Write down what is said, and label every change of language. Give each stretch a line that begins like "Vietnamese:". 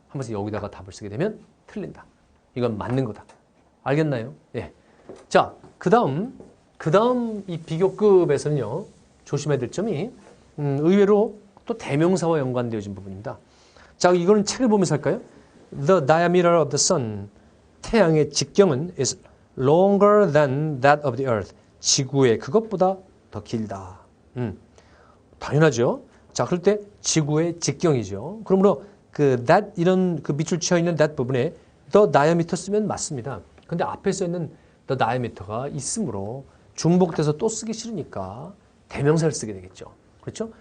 Korean: 하면서 여기다가 답을 쓰게 되면 틀린다. 이건 맞는 거다. 알겠나요? 예. 자, 그 다음 이 비교급에서는요 조심해야 될 점이 의외로 또 대명사와 연관되어진 부분입니다. 자, 이거는 책을 보면서 할까요?
English: The diameter of the sun.
Korean: 태양의 직경은
English: is longer than that of the earth.
Korean: 지구의 그것보다 더 길다. 당연하죠. 자, 그럴 때 지구의 직경이죠. 그러므로 그 that 이런 그 밑줄 치어 있는 that 부분에 the diameter 쓰면 맞습니다. 근데 앞에 써 있는 the diameter가 있으므로 중복돼서 또 쓰기 싫으니까 대명사를 쓰게 되겠죠. 그렇죠?